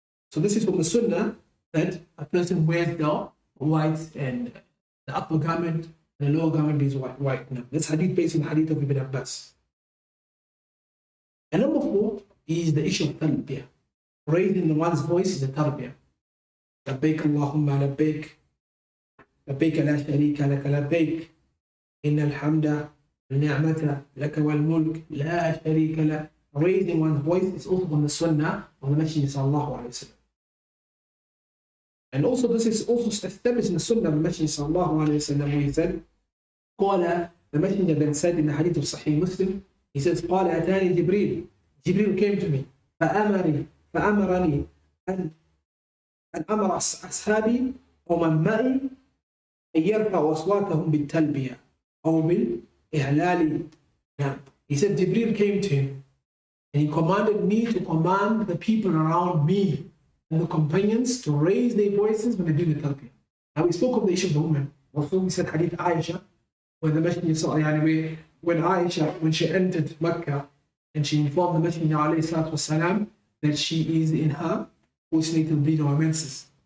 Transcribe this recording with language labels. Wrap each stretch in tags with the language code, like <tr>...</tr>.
<en>So this is from the sunnah that a person wears the white and the upper garment and the lower garment is white. Now, that's hadith based on the hadith of Ibn Abbas. And number four is the issue of talbiyah. Raising one's voice is the talbiyah.</en> <ar>لبيك اللهم لبيك لبيك لا شريك لك لبيك إن الحمد والنعمة لك والملك لا شريك لك.</ar> <en>Raising one's voice is also from the sunnah of the Messenger sallallahu alayhi wa sallam. And also this is also established in the sunnah of the Messenger sallallahu alayhi wa sallam, where he said,</en> <ar>قال,</ar> <en>the Messenger then said in the hadith of Sahih Muslim, he says,</en> <ar>قال أتاني جبريل.</ar> <en>Jibril came to me.</en> <ar>فأمرني أن أمر أصحابي ومن معي أن يرفعوا أصواتهم بالتلبية أو بالإهلال.</ar> <en>He said Jibril came to him and he commanded me to command the people around me and the companions to raise their voices when they do the talbiyah. Now we spoke of the issue of the woman. Also we said hadith Aisha, when the Messenger saw, when Aisha, when she entered Mecca and she informed the Messenger ﷺ that she is in her postnatal bleeding or menses.</en>